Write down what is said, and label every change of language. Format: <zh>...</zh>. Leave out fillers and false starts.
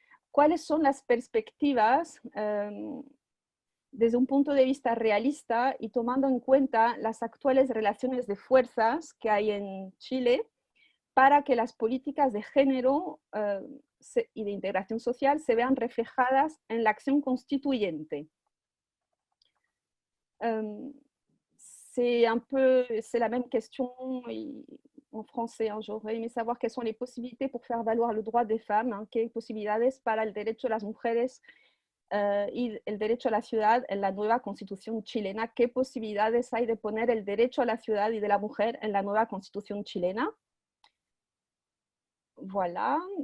<es>cuáles son las perspectivas desde un punto de vista realista y tomando en cuenta las actuales relaciones de fuerzas que hay en Chile para que las políticas de género y de integración social se vean reflejadas en la acción constituyente.</es> <fr>C'est la même question en français. J'aurais aimé savoir quelles sont les possibilités pour faire valoir le droit des femmes,</fr> <es>qué posibilidades para el derecho de las mujeres y el derecho a la ciudad en la nueva Constitución chilena. ¿Qué posibilidades hay de poner el derecho a la ciudad y de la mujer en la nueva Constitución chilena?</es> <fr>Voilà.</fr>